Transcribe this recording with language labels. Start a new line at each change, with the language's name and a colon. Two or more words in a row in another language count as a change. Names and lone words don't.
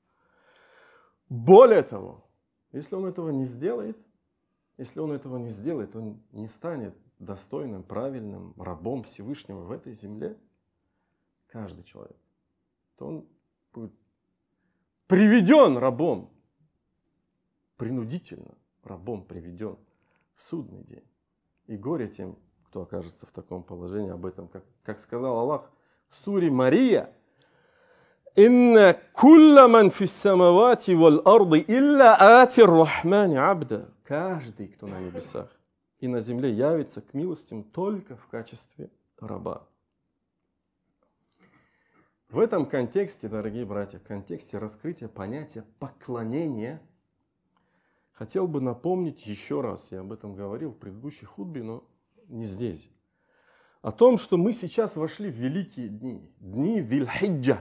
Russian: Более того, если он этого не сделает, он не станет достойным, правильным рабом Всевышнего в этой земле, каждый человек, то он будет приведен рабом, принудительно рабом приведен в судный день. И горе тем, кто окажется в таком положении, об этом, как сказал Аллах в суре Мария:
Arabic: «إن كل من في السماوات والأرض إلا آتي الرحمن عبدا».
Russian: Каждый, кто на небесах и на земле, явится к милостям только в качестве раба. В этом контексте, дорогие братья, в контексте раскрытия понятия поклонения, хотел бы напомнить еще раз, я об этом говорил в предыдущей хутбе, но не здесь, о том, что мы сейчас вошли в великие дни, дни Зиль-Хиджа.